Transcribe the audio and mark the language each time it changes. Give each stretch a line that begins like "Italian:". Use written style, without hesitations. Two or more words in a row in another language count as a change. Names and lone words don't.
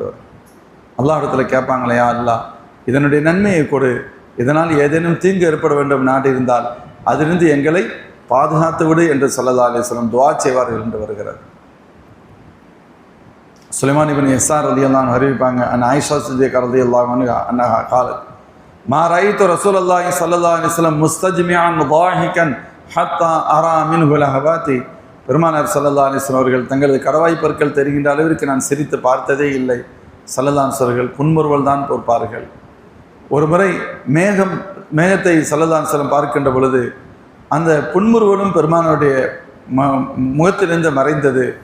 Tamil: அல்லாஹ் இடத்துல கேட்பாங்களையா, அல்லாஹ் இதனுடைய நன்மையை கொடு, இதனால் ஏதேனும் தீங்கு ஏற்பட வேண்டும் நாடு இருந்தால் அதிலிருந்து எங்களை பாதுகாத்து விடு என்று
Arabic: صلى الله عليه وسلم
Tamil: துஆ செய்வார்கள் என்று வருகிறது.
Arabic: سليمان بن يسار رضي الله عنه அறிவிப்பாங்க, عن عائشة الصديقة رضي الله عنها قالت ما رايت رسول الله صلى الله عليه وسلم مستجمعا ضاحكا حتى ارى منه لهبات.
Tamil: பெருமானார்
Arabic: صلى الله عليه وسلم
Tamil: அவர்கள் தங்களது கடவாய் பற்கள் தெரிகின்ற அளவிற்கு நான் சிரித்து பார்த்ததே இல்லை.
Arabic: صلى الله عليه وسلم
Tamil: புன்முறுவல் தான் பொறுப்பார்கள். ஒரு முறை மேகத்தை
Arabic: صلى الله عليه وسلم
Tamil: பார்க்கின்ற பொழுது அந்த புன்முறுவலும் பெருமானாருடைய முகத்திலிருந்து மறைந்தது.